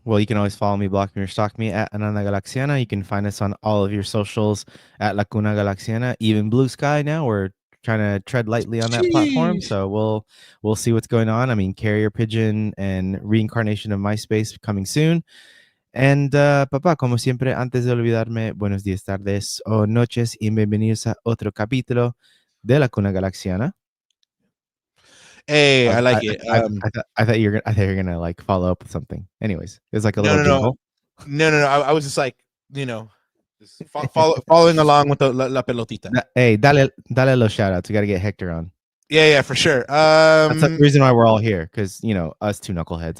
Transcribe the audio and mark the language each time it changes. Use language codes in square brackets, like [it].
[en] Well, you can always follow me, block me, or stalk me at Ananda Galaxiana. You can find us on all of your socials at Lacuna Galaxiana. Even Blue Sky now, we're trying to tread lightly on that platform, so we'll see what's going on. I mean, Carrier Pigeon and Reincarnation of MySpace coming soon. [es] And papá, como siempre, antes de olvidarme, buenos días, tardes o noches y bienvenidos a otro capítulo de Lacuna Galaxiana. [en] Hey, I like it. I thought you were gonna like follow up with something. Anyways, it's like a little jingle. No. I was just like, just following along with the [es] la pelotita. [en] Hey, [es] dale los [en] shoutouts. We got to get Hector on. Yeah, for sure. That's the reason why we're all here, because us two knuckleheads.